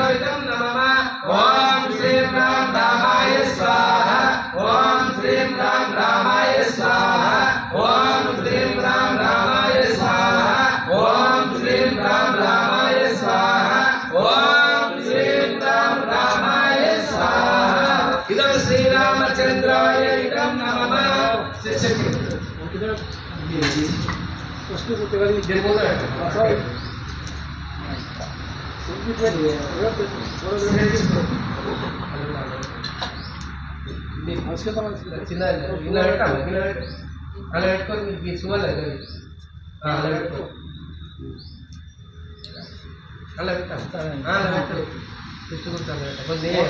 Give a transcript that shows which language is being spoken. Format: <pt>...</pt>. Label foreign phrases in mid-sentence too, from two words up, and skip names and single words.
<sa>इदं नमः ॐ श्रीं राम रामाय स्वाहा ॐ श्रीं राम रामाय स्वाहा ॐ श्रीं राम रामाय स्वाहा ॐ श्रीं राम रामाय स्वाहा ॐ श्रीं राम रामाय स्वाहा इदं श्रीरामचन्द्राय इदं नमः</sa> <te>చిన్న ఇలా పెట్టాము అలా పెట్టుకొని మీకు తీసుకోవాలి అలా పెట్టుకో అలా పెట్టాము అలా పెట్టు తీసుకుంటాను</te>